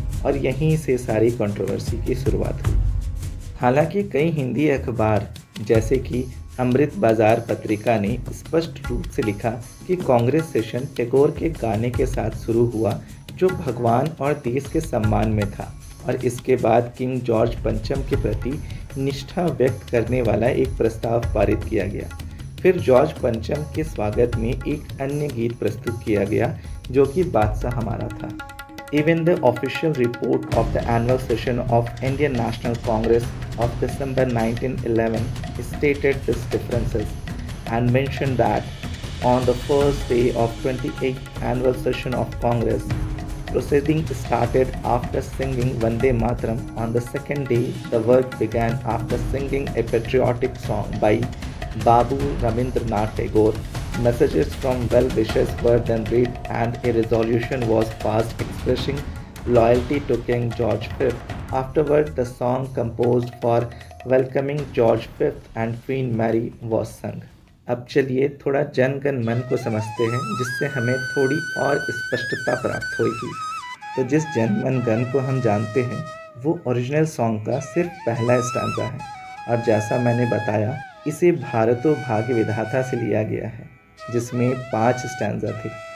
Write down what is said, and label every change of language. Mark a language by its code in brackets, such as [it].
[hi] और यहीं से सारी कंट्रोवर्सी की शुरुआत हुई। हालांकि कई हिंदी अखबार जैसे कि अमृत बाजार पत्रिका ने स्पष्ट रूप से लिखा कि कांग्रेस सेशन टैगोर के गाने के साथ शुरू हुआ, जो भगवान और देश के सम्मान में था, और इसके बाद किंग जॉर्ज पंचम के प्रति निष्ठा व्यक्त करने वाला एक प्रस्ताव पारित किया गया। फिर जॉर्ज पंचम के स्वागत में एक अन्य गीत प्रस्तुत किया गया, जो कि बादशाह हमारा था। [en] Even the official report of the annual session of Indian National Congress of December 1911 stated these differences and mentioned that on the first day of 28th annual session of Congress, proceedings started after singing Vande Mataram. On the second day, the work began after singing a patriotic song by Babu Rabindranath Tagore. Messages from well-wishers were then read and a resolution was passed expressing loyalty to King George V. Afterward, the song composed for welcoming George V and Queen Mary was sung. [hi] अब चलिए थोड़ा जन गण मन को समझते हैं जिससे हमें थोड़ी और स्पष्टता प्राप्त होगी। तो जिस जन मन गण को हम जानते हैं वो ओरिजिनल सॉन्ग का सिर्फ पहला स्टैंजा है और जैसा मैंने बताया इसे भारतो भाग्य विधाता से लिया गया है जिसमें 5 स्टैंजा थे।